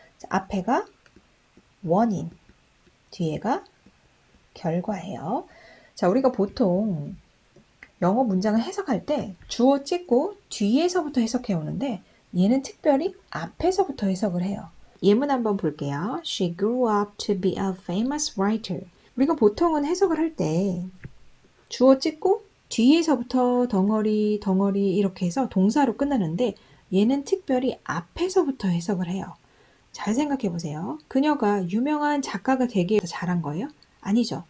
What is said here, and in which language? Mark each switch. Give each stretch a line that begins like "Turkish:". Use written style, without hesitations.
Korean: 자, 앞에가 원인, 뒤에가 결과예요. 자, 우리가 보통 영어 문장을 해석할 때 주어 찍고 뒤에서부터 해석해 오는데 얘는 특별히 앞에서부터 해석을 해요. 예문 한번 볼게요.
English: She grew up to be a famous writer.
Korean: 우리가 보통은 해석을 할 때 주어 찍고 뒤에서부터 덩어리 이렇게 해서 동사로 끝나는데 얘는 특별히 앞에서부터 해석을 해요. 잘 생각해 보세요. 그녀가 유명한 작가가 되기 위해서 잘한 거예요? 아니죠.